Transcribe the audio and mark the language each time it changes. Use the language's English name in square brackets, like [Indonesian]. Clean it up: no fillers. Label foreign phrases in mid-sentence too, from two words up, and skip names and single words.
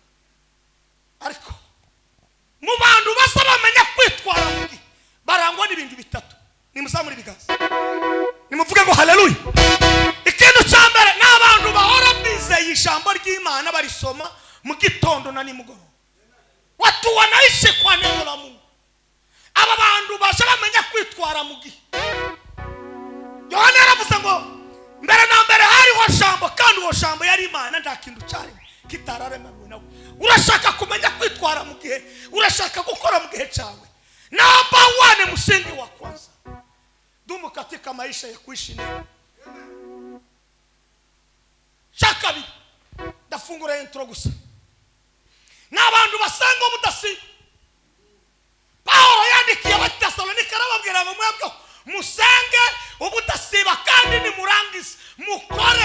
[Kinyarwanda] Ariko mu bantu basa bamenya kwitwara mu gihe barangwa n'ibintu nimuzamure ibiganza nimuvuge ngo haleluya. Ikintu cya mbere n'abantu bahora bizeye ijambo ry'Imana barisoma mu gitondo na nimugoroba. [Swahili] Watu wanaishi kwa neno la Mungu. [Kinyarwanda] Aba bantu baje bamenya kwitwara mu gihe. Yohana yaravuze ngo mbere na mbere hariho jambo kandi uwo jambo yari Imana nta kintu cyari kitararemwe nawe. Urashaka kumenya kwitwara mu gihe, urashaka gukora mu gihe cyawe. [English] Number one [Swahili] msingi wa kwanza. Dumu katika maisha ya kuishi neno. [Kinyarwanda] Shakabi dafungura intro gusa. N'abantu basenga ubudasiba. Paulo yandikiye Abatesalonika arababwira ngo mwebwe musenge ubudasiba kandi nimurangize mukore.